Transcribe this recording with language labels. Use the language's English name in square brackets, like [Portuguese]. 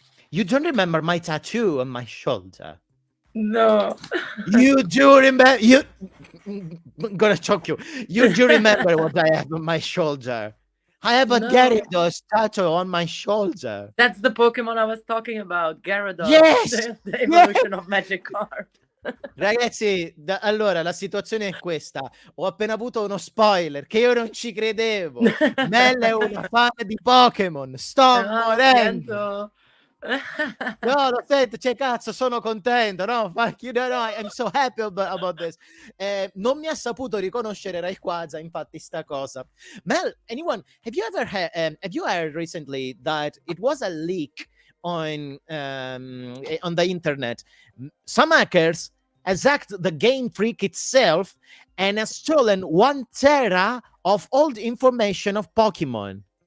[English] You don't remember my tattoo on my shoulder? No. You do remember? I'm gonna choke you. You do remember what I have on my shoulder? I have a No. Gyarados tattoo on my shoulder. That's the Pokemon I was talking about, Gyarados. Yes! The evolution of Magikarp. [Italian] Ragazzi, allora la situazione è questa. Ho appena avuto uno spoiler che io non ci credevo. Mel è una fan di Pokémon. Sto morendo. No, lo sento, cioè cazzo, sono contento, no? [English] Fuck you, no, I'm so happy about this. [Italian] Non mi ha saputo riconoscere Rayquaza, infatti, sta cosa. [English] Mel, have you heard recently that it was a leak on the internet? Some hackers hacked the Game Freak itself and has stolen 1 tera of old information of Pokemon.